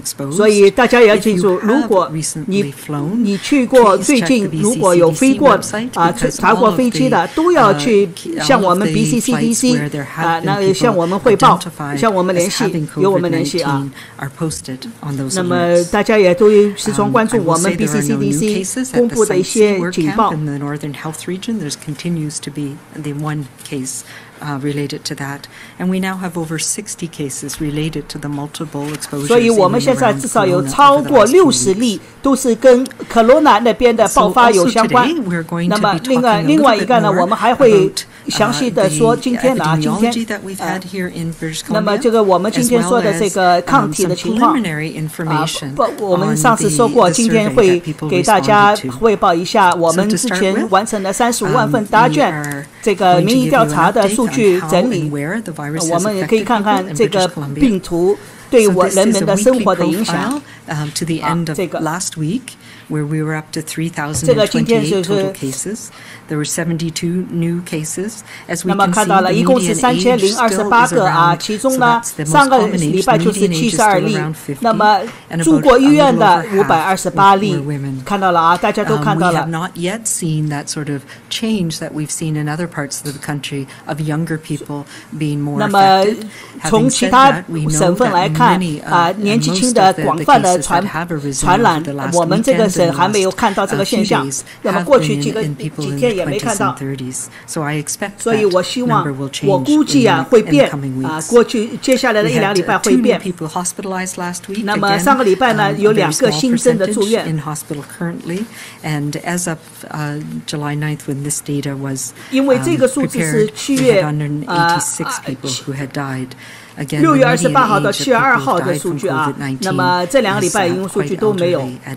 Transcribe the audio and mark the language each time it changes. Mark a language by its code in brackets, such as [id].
[zh] 所以大家也要记住，如果你去过最近如果有飞过查过飞机的，都要去向我们 BC CDC 那向我们汇报，向我们联系，由我们联系啊。那么大家也都时常关注我们 BC CDC 公布的一些警报。 [en] In the Northern Health Region, there continues to be the 1 case related to that, and we now have over 60 cases related to the multiple exposures. [zh] 所以我们现在至少有超过60例都是跟 Kelowna 那边的爆发有相关。那么另外一个呢，我们还会详细的说今天那么这个我们今天说的这个抗体的情况我们上次说过，今天会给大家汇报一下我们之前完成了35万份答卷这个民意调查的数据整理，我们也可以看看这个病毒对人们的生活的影响。 [en] To the end of last week, where we were up to 3,028 total cases. There were 72 new cases. As we can see, the median age still is around, so that's the most common age. The median age is still around 50, and about a little over half were women. We have not yet seen that sort of change that we've seen in other parts of the country of younger people being more affected. Having said that, we know that many, most of the cases that have arisen over the last weekend and the last few days have been in people in their 20s and 30s. So I expect that number will change in the coming weeks. We had 2 new people hospitalized last week. Again, a very small percentage in hospital currently. And as of July 9th, when this data was prepared, we had 186 people who had died. Again, [zh] 6月28号到7月2号的数据啊，那么这2个礼拜因为数据都没有。